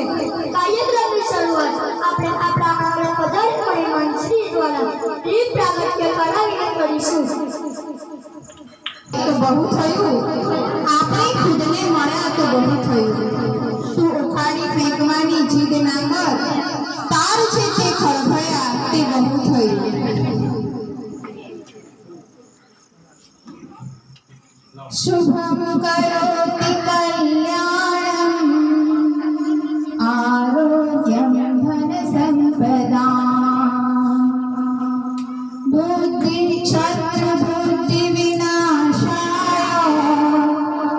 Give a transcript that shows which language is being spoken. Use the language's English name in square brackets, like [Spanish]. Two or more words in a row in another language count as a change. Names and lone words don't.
[Gujarati] કાર્યક્રમની શરૂઆત આપણે આપણા આંગણે પધારેલ મહેમાન શ્રી દ્વારા દીપ પ્રાગટ્ય કરાવીને કરીશું। તો બહુ થયું, આપણે ખુદને મળ્યા તો બહુ થયું। તું ઉખાડી ફેંકવાની જીદ ના કર, તાર છે તે ખળભળ્યા તે બહુ થયું। [Sanskrit] शुभम करोति कल्याणम आरोग्यम धन संपदा बुद्धि क्षत्र बुद्धि विनाशाय